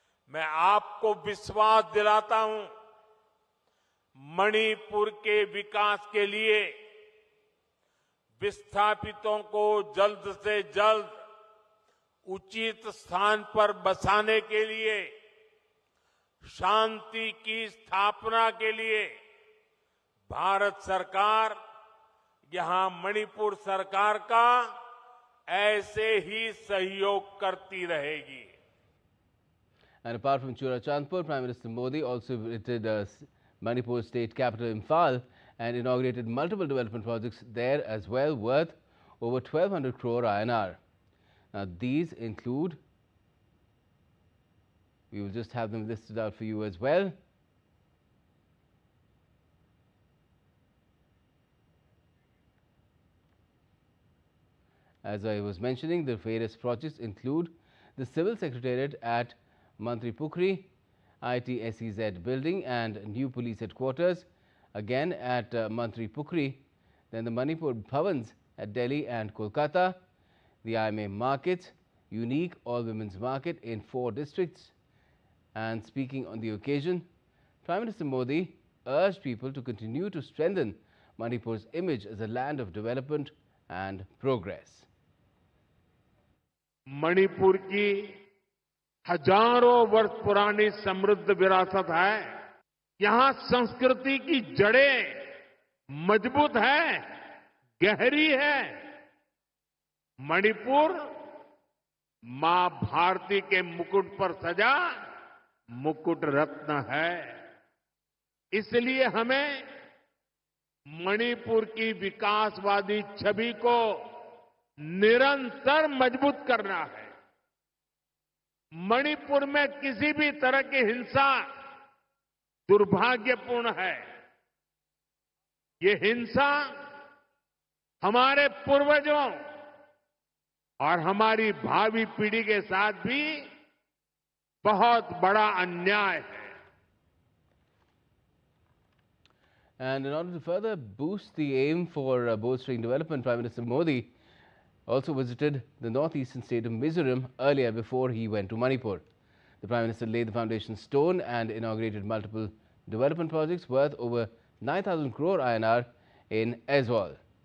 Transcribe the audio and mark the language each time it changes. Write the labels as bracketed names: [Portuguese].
[Hindi] मैं आपको विश्वास दिलाता हूं, मणिपुर के विकास के लिए विस्थापितों को जल्द से जल्द उचित स्थान पर बसाने के लिए, शांति की स्थापना के लिए भारत सरकार यहां मणिपुर सरकार का ऐसे ही सहयोग करती रहेगी। [English] And apart from Churachandpur, Prime Minister Modi also visited Manipur state capital Imphal and inaugurated multiple development projects there as well, worth over 1,200 crore INR. Now these include, we will just have them listed out for you as well. As I was mentioning, the various projects include the Civil Secretariat at Mantripukri, ITSEZ building and new police headquarters, again at Mantripukri, then the Manipur Bhavans at Delhi and Kolkata, the IMA markets, unique all-women's market in 4 districts. And speaking on the occasion, Prime Minister Modi urged people to continue to strengthen Manipur's image as a land of development and progress. [Hindi] Manipur की हजारों वर्ष पुरानी समृद्ध विरासत है। यहां संस्कृति की जड़ें मजबूत है, गहरी है। मणिपुर मां भारती के मुकुट पर सजा मुकुट रत्न है। इसलिए हमें मणिपुर की विकासवादी छवि को निरंतर मजबूत करना है। मणिपुर में किसी भी तरह की हिंसा दुर्भाग्यपूर्ण है। ये हिंसा हमारे पूर्वजों और हमारी भावी पीढ़ी के साथ भी बहुत बड़ा अन्याय है। [English] And in order to further boost the aim for bolstering development, Prime Minister Modi also visited the northeastern state of Mizoram earlier before he went to Manipur. The Prime Minister laid the foundation stone and inaugurated multiple development projects worth over 9,000 crore INR in Aizawl.